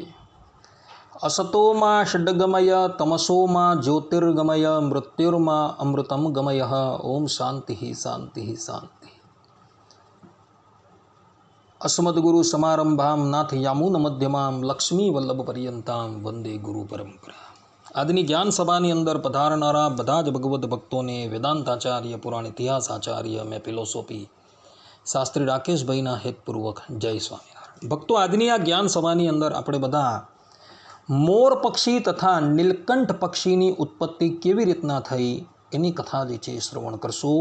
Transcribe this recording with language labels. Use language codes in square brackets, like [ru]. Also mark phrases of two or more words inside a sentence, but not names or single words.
[sa] असतो मा षड्गमय तमसो मा ज्योतिर्गमय मृत्युर्मा अमृतं गमय। ओम शांति शांति शांति। अस्मद्गुरु समारंभां नाथ यामुन मध्यमां लक्ष्मी वल्लभ पर्यंतां वंदे गुरु परंपरा। [gu] આજની જ્ઞાન સભાની અંદર પધારનારા બધા જ ભગવદ્ ભક્તોને વેદાંતાચાર્ય, પુરાણ ઇતિહાસ આચાર્ય, મેં ફિલોસોફી શાસ્ત્રી રાકેશભાઈના હેતપૂર્વક જય સ્વામિનારાયણ। ભક્તો, આજની આ જ્ઞાન સભાની અંદર આપણે બધા મોર પક્ષી તથા નીલકંઠ પક્ષીની ઉત્પત્તિ કેવી રીતના થઈ એની કથા જે છે શ્રવણ કરશું।